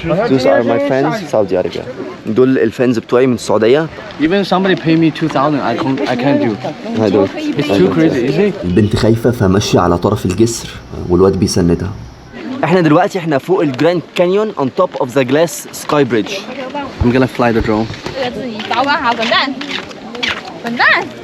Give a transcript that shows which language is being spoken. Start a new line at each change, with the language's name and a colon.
English: Those are my friends Saudi Arabia.
Arabic: دول الفانز بتوعي من السعوديه.
English: Even somebody pay me 2,000, I can't do.
Arabic: هدول.
English: It's too crazy, isn't it?
Arabic: البنت خايفه فماشيه على طرف الجسر والواد بيسندها. احنا دلوقتي فوق الجراند كانيون
English: on top of the glass sky bridge. I'm gonna fly the drone.
Chinese: 这个自己保管好，滚蛋，滚蛋。